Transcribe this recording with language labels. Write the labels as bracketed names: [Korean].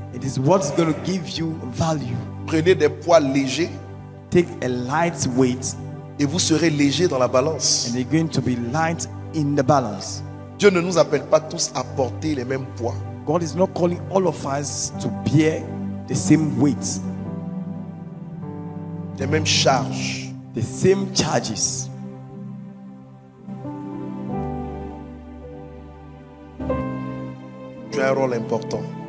[English] It is what's going to give you value. [French] Prenez des poids légers [English] Take a light weight [French] et vous serez léger dans la balance. [English] and you're going to be light in the balance. [French] Dieu ne nous appelle pas tous à porter les mêmes poids. [English] God is not calling all of us to bear the same weight, [French] Les mêmes charges. [English] the same charges. [French] Tu as un rôle important.